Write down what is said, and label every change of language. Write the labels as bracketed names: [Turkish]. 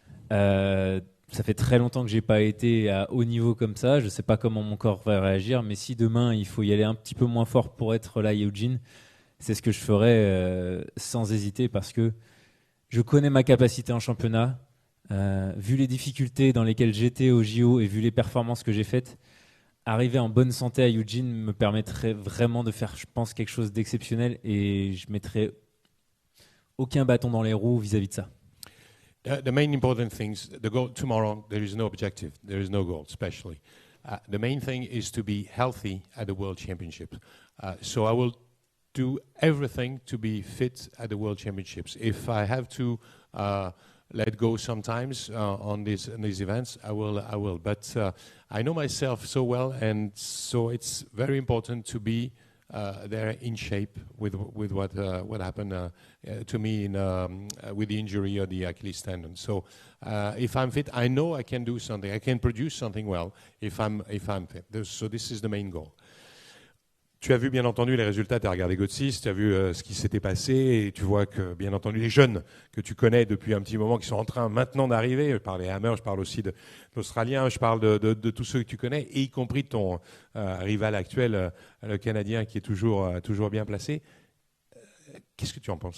[French] Ça fait très longtemps que j'ai pas été à haut niveau comme ça, je sais pas comment mon corps va réagir, mais si demain il faut y aller un petit peu moins fort pour être là à Eugene, c'est ce que je ferai sans hésiter, parce que je connais ma capacité en championnat, vu les difficultés dans lesquelles j'étais au JO et vu les performances que j'ai faites. Arriver en bonne santé à Eugene me permettrait vraiment de faire, je pense, quelque chose d'exceptionnel, et je mettrai aucun bâton dans les roues vis-à-vis de ça. [English] The main important things, the goal tomorrow, there is no objective, there is no goal, especially. The main thing is to be healthy at the World Championships. So I will do everything to be fit at the World Championships. If I have to let go sometimes on these events, I will. But I know myself so well, and so it's very important to be there in shape with what happened to me with the injury of the Achilles tendon. So if I'm fit, I know I can do something. I can produce something well if I'm fit. So this is the main goal. [French] Tu as vu bien entendu les résultats, tu as regardé Gotsis, tu as vu ce qui s'était passé, et tu vois que bien entendu les jeunes que tu connais depuis un petit moment qui sont en train maintenant d'arriver, je parle des Hammer, je parle aussi de l'Australien, je parle de tous ceux que tu connais, et y compris ton rival actuel, le Canadien, qui est toujours bien placé. Qu'est-ce que tu en penses?